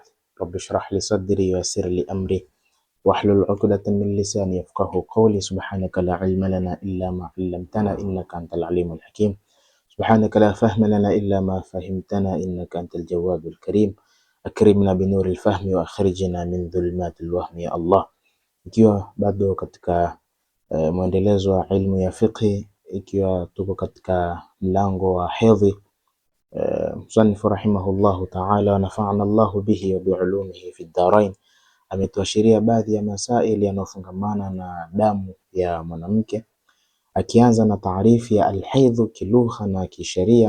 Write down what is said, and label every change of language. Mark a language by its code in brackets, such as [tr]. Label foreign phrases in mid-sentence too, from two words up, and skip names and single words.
[ar] رب اشرح لي صدري ويسر لي أمري واحلل عقدة من لساني يفقه قولي. سبحانك لا علم لنا إلا ما علمتنا إنك أنت العليم الحكيم. سبحانك لا فهم لنا إلا ما فهمتنا إنك أنت الجواد الكريم. أكرمنا بنور الفهم وأخرجنا من ظلمات الوهم يا الله. [sw] Ikiwa bado katika mwendelezo wa ilmu ya fiqhi, ikiwa tuko katika mlango wa hedhi, msanifu [ar] رحمه الله تعالى ونفعنا الله به وبعلومه في الدارين, [sw] ametuashiria baadhi ya masaili yanayofungamana na damu ya mwanamke, akianza na taarifu ya alhaidhu kilugha na kisheria.